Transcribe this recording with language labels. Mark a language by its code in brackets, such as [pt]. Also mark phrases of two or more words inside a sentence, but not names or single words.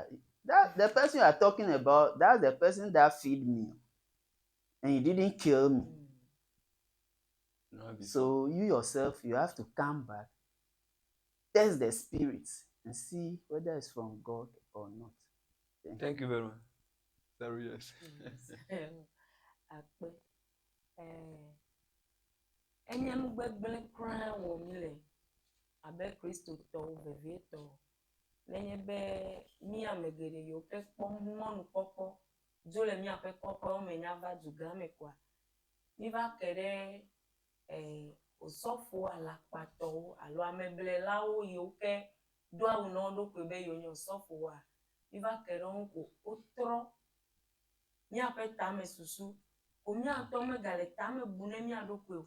[en] That the person you are talking about, that's the person that feed me. And he didn't kill me. No, before. So you yourself, you have to come back, test the spirits, and see whether it's from God or not. Thank you very much. Sorry, yes. [ee] Akpe. Enye nu gbegble kura wɔ mi le abe kristotɔwo vevietɔ. Nenye be mi ame geɖe yiwo ke kpɔ mɔnukpɔkpɔ dzo le miaƒe kɔƒewo me nya va du gã me koa, mi va ke ɖe osɔfo alakpatɔwo alo ameblela yiwo ke do awu na wo ɖokui be yewo nye osɔfowoa, mi va ke ɖe ŋu ko wotrɔ miaƒe tame susu ko miatɔ megale tame bu ne mia ɖokui o.